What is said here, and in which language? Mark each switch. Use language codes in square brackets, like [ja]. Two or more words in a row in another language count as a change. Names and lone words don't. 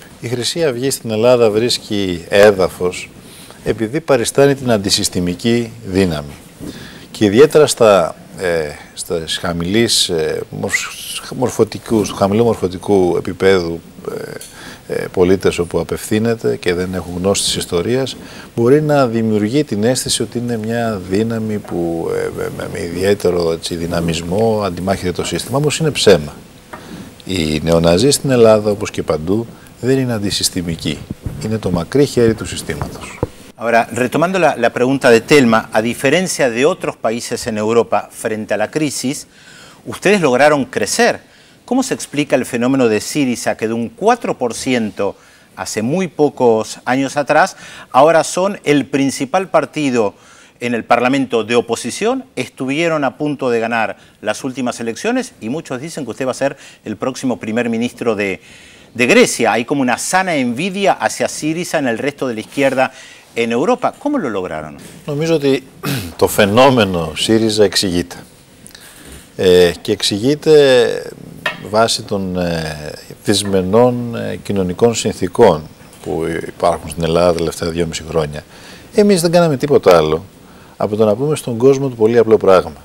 [el] Η Χρυσή Αυγή στην Ελλάδα βρίσκει έδαφος επειδή παριστάνει την αντισυστημική δύναμη και ιδιαίτερα στο χαμηλού μορφωτικού επίπεδου πολίτες όπου απευθύνεται και δεν έχουν γνώση της ιστορίας, μπορεί να δημιουργεί την αίσθηση ότι είναι μια δύναμη που με ιδιαίτερο δυναμισμό αντιμάχεται το σύστημα. Όμως είναι ψέμα. Οι νεοναζί στην Ελλάδα, όπως και παντού, δεν είναι αντισυστημικοί. Είναι το μακρύ χέρι του συστήματος. [es] Ahora, retomando la pregunta de Telma, a diferencia de otros países en Europa frente a la crisis, ustedes lograron crecer. ¿Cómo se explica el fenómeno de Syriza, que de un 4% hace muy pocos años atrás, ahora son el principal partido en el Parlamento de oposición, estuvieron a punto de ganar las últimas elecciones y muchos dicen que usted va a ser el próximo primer ministro de Grecia? Hay como una sana envidia hacia Syriza en el resto de la izquierda en Europa. ¿Cómo lo lograron? [el] Νομίζω ότι το φαινόμενο ΣΥΡΙΖΑ εξηγείται. Και εξηγείται βάσει των δυσμενών κοινωνικών συνθήκων που υπάρχουν στην Ελλάδα τα τελευταία 2,5 χρόνια. Εμείς δεν κάναμε τίποτα άλλο από το να πούμε στον κόσμο το πολύ απλό πράγμα.